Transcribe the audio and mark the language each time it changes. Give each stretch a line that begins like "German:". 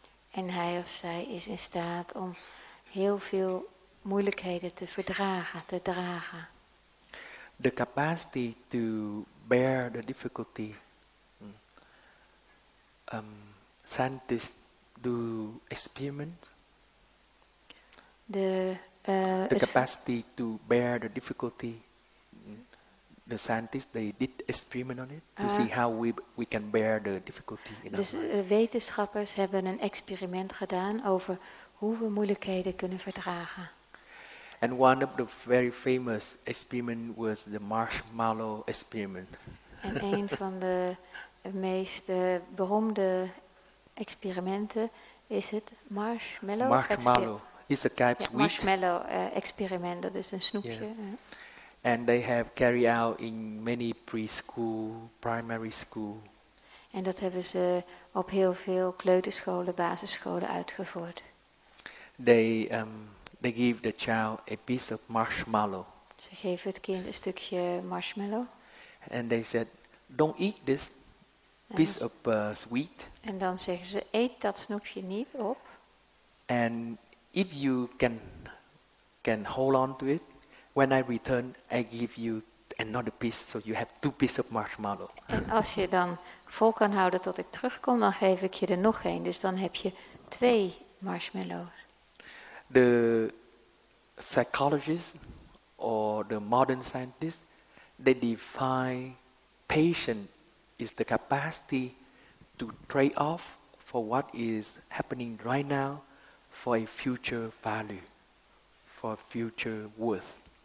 Dutch: En hij of zij is in staat om heel veel moeilijkheden te verdragen, te dragen.
English: the capacity to bear the difficulty. Scientists do experiments. The capacity to bear the difficulty. The scientists, they did experiment on it to see how we can bear the difficulty in our life.
Dutch: Wetenschappers hebben een experiment gedaan over hoe we moeilijkheden kunnen verdragen.
English: And one of the very famous experiment was the marshmallow experiment.
Dutch: En een van de meest beroemde experimenten is het marshmallow.
English: Marshmallow is a type sweet.
Dutch: Marshmallow experiment, dat is een snoepje. Yeah.
English: And they have carried out in many preschool, primary school.
Dutch: En dat hebben ze op heel veel kleuterscholen, basisscholen uitgevoerd.
English: They give the child a piece of marshmallow.
Dutch: Ze geven het kind een stukje marshmallow.
English: And they said, don't eat this piece of sweet.
Dutch: En dan zeggen ze, eet dat snoepje niet op.
English: And if you can hold on to it, when I return, I give you another piece, so you have 2 pieces of marshmallow.
Dutch: En als je dan vol kan houden tot ik terugkom, dan geef ik je er nog 1. Dus dan heb je 2 marshmallows.
English: The psychologists or the modern scientists, they define patience is the capacity to trade off for what is happening right now for a future value, for future worth.